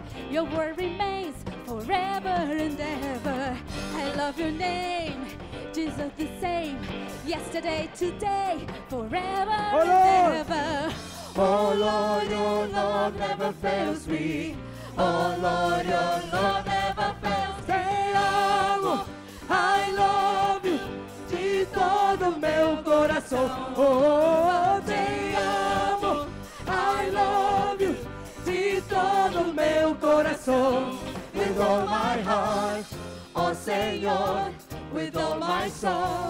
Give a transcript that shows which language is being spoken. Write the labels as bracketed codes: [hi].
[en] Your word remains forever and ever. I love your name, Jesus the same. Yesterday, today, forever and ever. Oh Lord, your love never fails me. Oh Lord, your love never fails me. [pt] Te amo, [en] I love you, [pt] de todo meu coração. Oh, te amo, [en] I love you, [pt] de todo meu coração. [en] With all my heart, oh Senhor, with all my soul.